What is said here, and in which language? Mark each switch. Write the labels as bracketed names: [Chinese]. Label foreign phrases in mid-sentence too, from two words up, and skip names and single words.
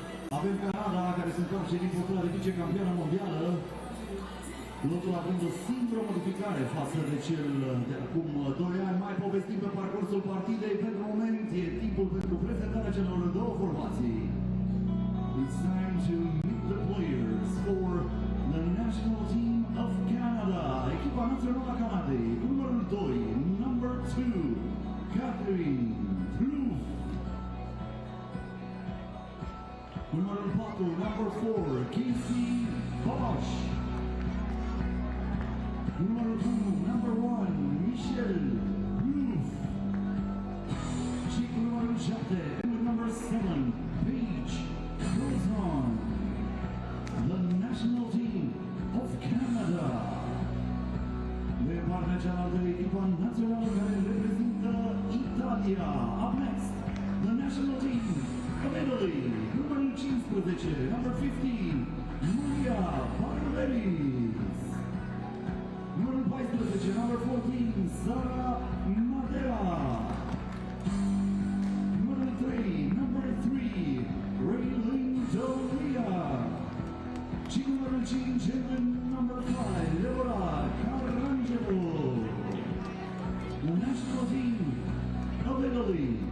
[Romanian] Avem Canada, care se întoarce din postura de vicecampioană mondială, lotul având o singură modificare față de cel de acum 2 ani. Mai povestim pe parcursul partidei. Pentru moment e timpul pentru prezentarea celor două formații. [English] It's time to meet the players for the national team of Canada. [Romanian] Echipa națională a Canadei, numărul 2, [English] number 2, Catherine Proof. [Romanian] Numărul 4, [English] number 4, [Romanian] Casey Bosch. Numărul 1, [English] number 1, [Romanian] Michel Proof. Și cu numărul 7, [English] number 7, Paige Crozon. The national team of Canada. [Romanian] De partea cealaltă, echipa națională care reprezintă Italia. [English] Up next, the national team of Italy. [Romanian] Numărul 15, [English] number 15, [Romanian] Maria Barberis. Numărul 14, [English] number 14, [Romanian] Sara Madera. Numărul 3, [English] number 3, [Romanian] Raylin Doria. Și numărul 5, [English] number 5, Laura Carangelo. The national team of Italy.